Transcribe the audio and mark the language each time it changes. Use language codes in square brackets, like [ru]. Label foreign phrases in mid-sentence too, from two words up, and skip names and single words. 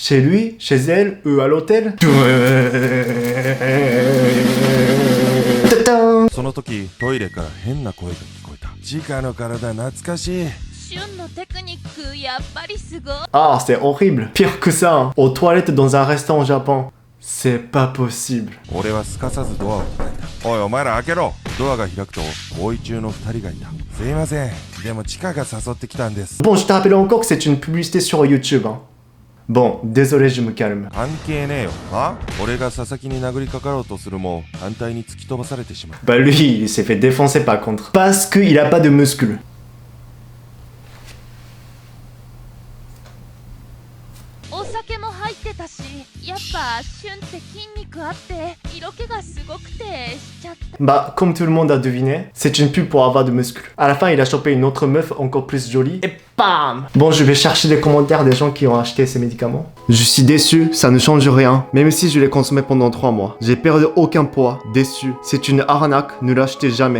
[fr] Chez lui? Chez elle? Ou à l'hôtel? [ja] その時トイレから変な声が聞こえた。チカの体懐かしい。シュンのテクニックやっぱりすごい。 [fr] Ah, c'est horrible. Pire que ça, hein. Aux toilettes dans un restaurant au Japon. C'est pas possible. [ja] 俺はすかさずドアを叩いた。おいお前ら開けろ。ドアが開くと行為中の2人がいた。すいません、でもチカが誘ってきたんです。 [fr] Bon, je te rappelle encore que c'est une publicité sur YouTube, hein. Bon, désolé, je me calme. [ja] 関係ねえよ。は？俺が佐々木に殴りかかろうとするも反対に突き飛ばされてしまう。 [fr] Bah lui, il s'est fait défoncer par contre. Parce qu'il a pas de muscles. [ja] お酒も入ってたし、やっぱシュンって筋肉あって色気がすごくてしちゃった。 [fr] Bah, comme tout le monde a deviné, c'est une pub pour avoir de muscles. À la fin, il a chopé une autre meuf encore plus jolie et bam! Bon, je vais chercher les commentaires des gens qui ont acheté ces médicaments. Je suis déçu, ça ne change rien, même si je l'ai consommé pendant 3 mois. J'ai perdu aucun poids, déçu. C'est une arnaque, ne l'achetez jamais.